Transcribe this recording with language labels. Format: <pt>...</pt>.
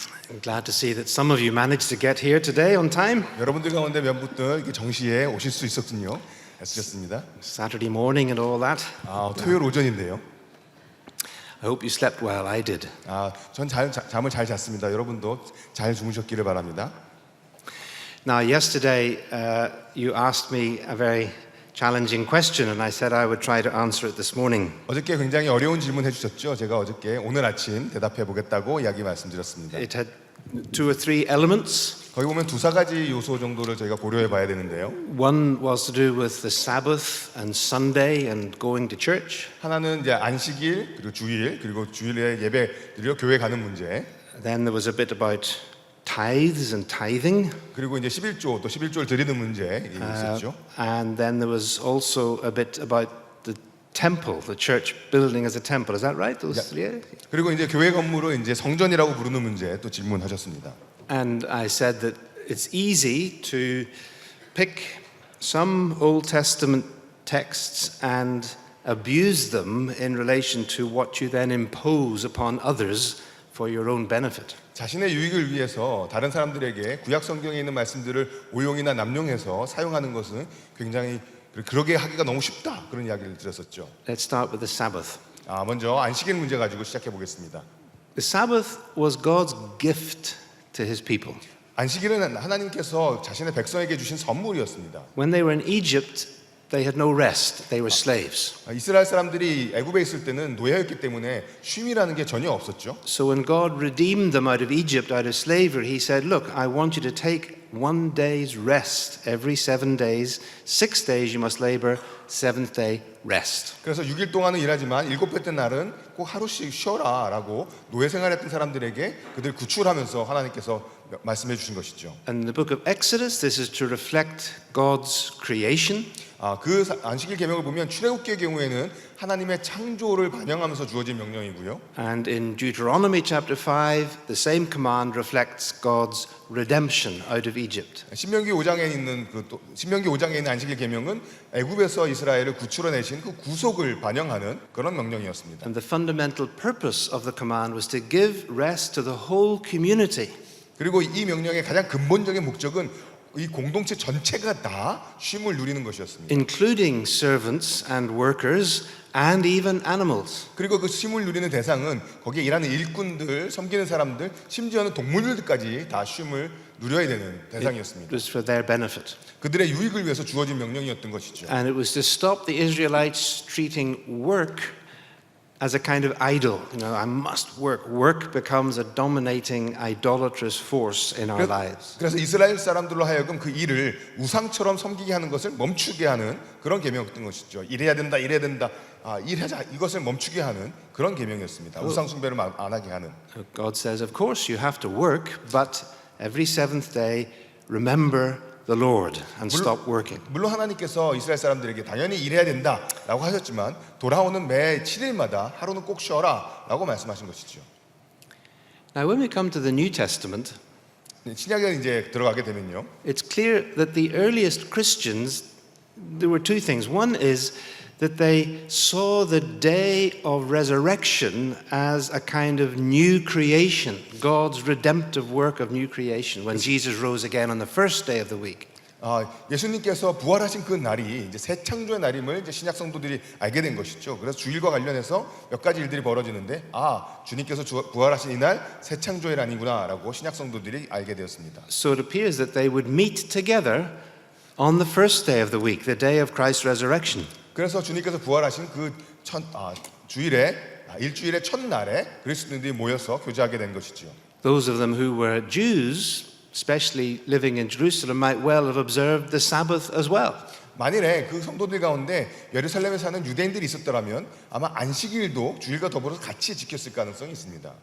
<en>I'm glad to see that some of you managed to get here today on time.</en> <ko>여러분들 가운데 몇 분들 이렇게 정시에 오실 수 있었군요. 애쓰셨습니다.</ko> <en>Saturday morning and all that.</en> <ko>토요일 오전인데요.</ko> <en>I hope you slept well. I did.</en> <ko>전 잠을 잘 잤습니다. 여러분도 잘 주무셨기를 바랍니다.</ko> <en>Now, yesterday you asked me a very challenging question, and I said I would try to answer it this morning.</en> <ko>어저께 굉장히 어려운 질문 해주셨죠. 제가 어저께 오늘 아침 대답해 보겠다고 이야기 말씀드렸습니다.</ko> <en>It had 2 or 3 elements.</en> <ko>거기 보면 2-4가지 요소 정도를 저희가 고려해 봐야 되는데요.</ko> <en>One was to do with the Sabbath and Sunday and going to church.</en> <ko>하나는 이제 안식일 그리고 주일 그리고 주일에 예배 드리러 교회 가는 문제.</ko> <en>Then there was a bit about tithes and tithing.</en> <ko>그리고 이제 11조 또 11조를 드리는 문제 있었죠.</ko> <en>And then there was also a bit about the temple, the church building as a temple. Is that right?</en> <ko>그리고 이제 교회 건물을 이제 성전이라고 부르는 문제 또 질문하셨습니다.</ko> <en>And I said that it's easy to pick some Old Testament texts and abuse them in relation to what you then impose upon others for your own benefit.</en> <ko>자신의 유익을 위해서 다른 사람들에게 구약 성경에 있는 말씀들을 오용이나 남용해서 사용하는 것은 굉장히 그러게 하기가 너무 쉽다 그런 이야기를 드렸었죠.</ko> <en>Let's start with the Sabbath.</en> <ko>먼저 안식일 문제 가지고 시작해 보겠습니다.</ko> <en>The Sabbath was God's gift to his people.</en> <ko>안식일은 하나님께서 자신의 백성에게 주신 선물이었습니다.</ko> <en>When they were in Egypt, they had no rest. They were slaves.</en> <ko>이스라엘 사람들이 애굽에 있을 때는 노예였기 때문에 쉼이라는 게 전혀 없었죠.</ko> <en>So when God redeemed them out of Egypt, out of slavery, he said, look, I want you to take 1 day's rest every 7 days. 6 days you must labor, 7th day rest.</en> <ko>그래서 6일 동안은 일하지만 7번째 날은 꼭 하루씩 쉬어라라고 노예 생활했던 사람들에게 그들 구출하면서 하나님께서 말씀해 주신 것이죠.</ko> <en>And in the book of Exodus, this is to reflect God's creation.</en> <ko>그 안식일 계명을 보면 출애굽기의 경우에는 하나님의 창조를 반영하면서 주어진 명령이고요.</ko> <en>And in Deuteronomy chapter 5, the same command reflects God's redemption out of Egypt.</en> <ko>신명기 5장에 있는 신명기 5장에 있는 안식일 계명은 애굽에서 이스라엘을 구출해내신 그 구속을 반영하는 그런 명령이었습니다.</ko> <en>And the fundamental purpose of the command was to give rest to the whole community.</en> <ko>그리고 이 명령의 가장 근본적인 목적은 이 공동체 전체가 다 쉼을 누리는 것이었습니다.</ko> <en>Including servants and workers and even animals.</en> <ko>그리고 그 쉼을 누리는 대상은 거기에 일하는 일꾼들, 섬기는 사람들, 심지어는 동물들까지 다 쉼을 누려야 되는 대상이었습니다.</ko> <en>It was for their benefit.</en> <ko>그들의 유익을 위해서 주어진 명령이었던 것이죠.</ko> <en>And it was to stop the Israelites treating work as a kind of idol. You know, I must work. Work becomes a dominating idolatrous force in our lives.</en> <ko>그래서 이스라엘 사람들로 하여금 그 일을 우상처럼 섬기게 하는 것을 멈추게 하는 그런 계명이었던 것이죠. 일해야 된다, 일해야 된다. 일하자 이것을 멈추게 하는 그런 계명이었습니다. 우상 숭배를 안 하게 하는.</ko> <en>God says, of course, you have to work, but every 7th day, remember the Lord and stop working.</en> <ko>물론 하나님께서 이스라엘 사람들에게 당연히 일해야 된다라고 하셨지만 돌아오는 매 7일마다 하루는 꼭 쉬어라라고 말씀하신 것이죠.</ko> <en>Now, when we come to the New Testament,</en> <ko>신약에 이제 들어가게 되면요,</ko> <en>it's clear that the earliest Christians, there were 2 things. One is that they saw the day of resurrection as a kind of new creation, God's redemptive work of new creation, when Jesus rose again on the first day of the week.</en> <ko>예수님께서 부활하신 그 날이 이제 새 창조의 날임을 이제 신약 성도들이 알게 된 것이죠. 그래서 주일과 관련해서 몇 가지 일들이 벌어지는데, 주님께서 부활하신 이날 새 창조의 날이구나라고 신약 성도들이 알게 되었습니다.</ko> <en>So it appears that they would meet together on the first day of the week, the day of Christ's resurrection.</en> <ko>그래서 주님께서 부활하신 그 주일에 일주일의 첫날에 그리스도인들이 모여서 교제하게 된 것이죠.</ko> <en>Those of them who were Jews, especially living in Jerusalem, might well have observed the Sabbath as well.</en> <ko>만일에 그 성도들 가운데 예루살렘에 사는 유대인들이 있었더라면 아마 안식일도 주일과 더불어서 같이 지켰을 가능성이 있습니다.</ko>